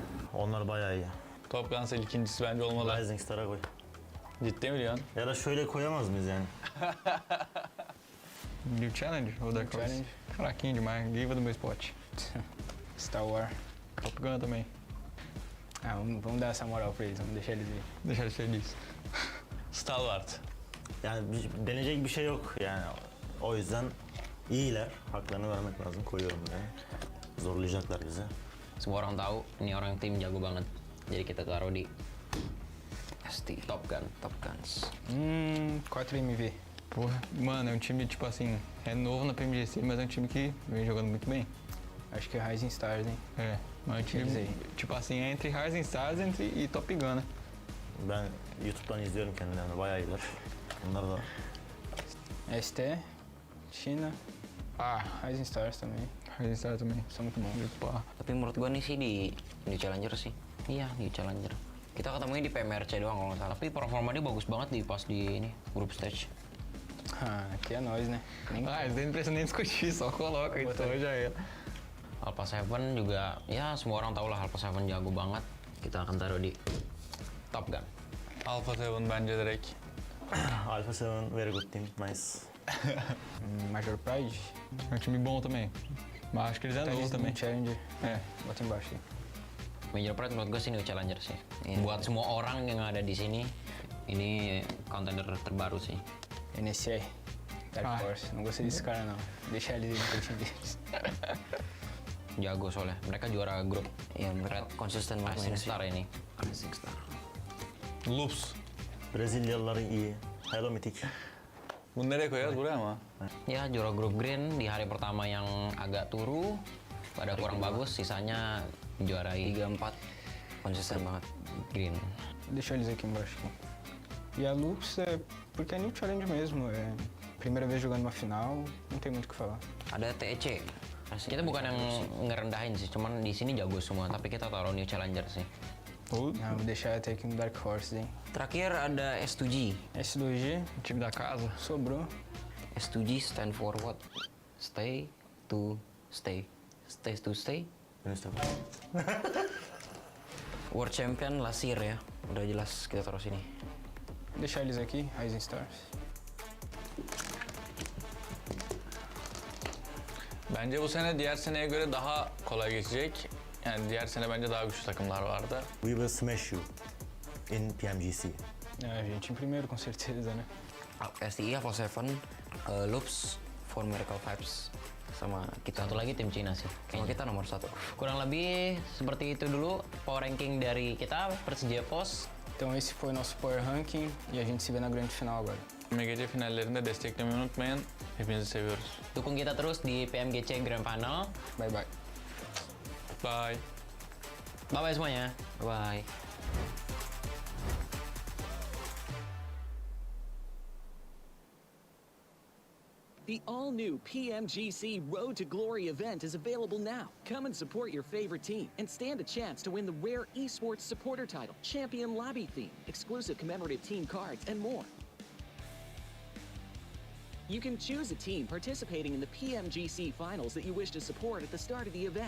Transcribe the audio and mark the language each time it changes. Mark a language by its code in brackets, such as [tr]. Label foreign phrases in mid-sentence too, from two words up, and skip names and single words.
[tr] Onlar bayağı iyi. Top Gun ikincisi bence olmalı. Rising Star'a koy. Ciddi mi diyorsun? Ya da şöyle koyamaz mıyız yani? [pt] New Challenge ou Dark Horse? Challenge. Fraquinho demais, Giva do meu spot. Star Wars. Top Gun também. Vamos dar essa moral pra eles, vamos deixar eles ir. Deixar eles felizes. Star Wars. [tr] Yani deneyecek bir şey yok yani. O yüzden iyiler. Haklarını vermek lazım. Koyuyorum buraya. Zorlayacaklar bizi. [id] Semua orang tahu ini orang tim jago banget. Jadi kita taruh di ST Top Gun, Top Guns. 4MV. [pt] Porra, mano, é um time, tipo assim, é novo na PMGC, mas é um time que vem jogando muito bem. Acho que é Rising Stars, hein? É, mas é um time, Eles aí. tipo assim, é entre Rising Stars e Top Gun, né? [tr] Ben YouTube'dan izliyorum kendilerini. Bayağı iyiler. Onlar da [pt] ST, China. Rising Stars também. Rising Stars também. São muito bons. Muito pá. [id] Tapi menurut gua nih sih di New Challenger sih. Iya, New Challenger. Kita ketemunya di PMRC doang kalau nggak salah. Tapi performa dia bagus banget di pas di ini [en] group stage. [pt] Aqui é nós, né? Nem Isso daí não precisa nem discutir, só coloca então já era. [id] Alpha 7 juga, ya semua orang tahu lah Alpha 7 jago banget. Kita akan taruh di Top Gun. [tr] Alpha 7 bence direkt. [en] Alpha 7 very good team. Nice. [pt] Major Pride. É um time bom também. Mas acho que eles é novo também. Challenger. É. Bota embaixo aí. [id] Major Pride menurut gue sih New Challenger sih. Buat semua orang yang ada di sini, ini contender terbaru sih. [pt] NSA. Dark Horse. Não gostei desse cara, não. Deixa eles ir no time deles. [id] Jago soalnya. Mereka juara grup. Ya, mereka konsisten banget Racing Star ini. Racing Star. [tr] Loops. Brezilyalılar iyi. Hello Mythic. Bunu nereye koyarız? Buraya mı? [id] Ya, juara grup green di hari pertama yang agak turu, pada kurang bagus, sisanya juarai 3-4. Konsisten banget green. [pt] Deixa eles aqui embaixo. Aqui. E a Lux é porque é New Challenge mesmo. É primeira vez jogando uma final, não tem muito o que falar. [id] Ada TEC. Kita bukan yang ngerendahin sih, cuman di sini jago semua, tapi kita taruh New Challenger sih. [pt] Vou deixar até aqui no Dark Horse, hein? [id] Terakhir ada S2G. S2G, [pt] Time da casa. sobrou. [en] S2G stand for what? Stay to stay. Stay to stay. [tr] Önüste [en] World Champion last year ya. [id] Udah jelas kita taruh sini. [pt] Deixar eles aqui, Rising Stars. [tr] Bence bu sene diğer seneye göre daha kolay geçecek. Yani diğer sene bence daha güçlü takımlar vardı. [en] We will smash you in PMGC. [pt] A gente em primeiro, com certeza, né? [id] STI Alpha 7, Loops, For Miracle Vibes, sama kita. Satu lagi tim Cina sih. Sama kita nomor 1. Kurang lebih seperti itu dulu [en] power ranking [id] dari kita Persija Pos. [pt] Então esse foi o nosso [en] Power Ranking [pt] e a gente se vê na grande final agora. [tr] Gece finallerinde desteklemeyi unutmayın. Hepinizi seviyoruz. [id] Dukung kita terus di PMGC Grand Final. [en] Bye bye. Bye. Bye bye semuanya. Bye. The all-new PMGC Road to Glory event is available now. Come and support your favorite team and stand a chance to win the rare esports supporter title, champion lobby theme, exclusive commemorative team cards, and more. You can choose a team participating in the PMGC finals that you wish to support at the start of the event.